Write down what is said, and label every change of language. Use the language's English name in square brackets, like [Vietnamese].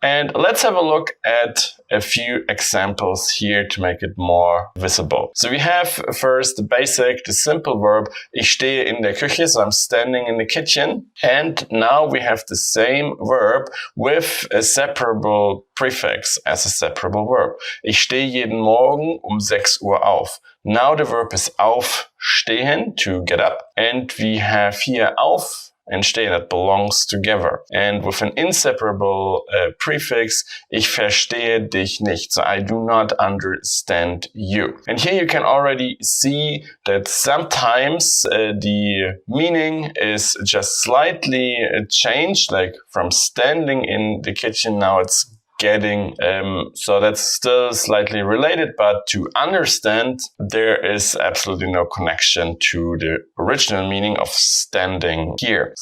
[English] And let's have a look at a few examples here to make it more visible. So we have first the basic, the simple verb, [German] ich stehe in der Küche, [English] so I'm standing in the kitchen. And now we have the same verb with a separable prefix as a separable verb. [German] Ich stehe jeden Morgen 6 Uhr auf. [English] Now the verb is aufstehen, to get up. And we have here auf and stehen, that belongs together. And with an inseparable prefix, [German] ich verstehe dich nicht. [English] So I do not understand you. And here you can already see that sometimes the meaning is just slightly changed, like from standing in the kitchen, now it's getting, so that's still slightly related, but to understand, there is absolutely no connection to the original meaning of standing here.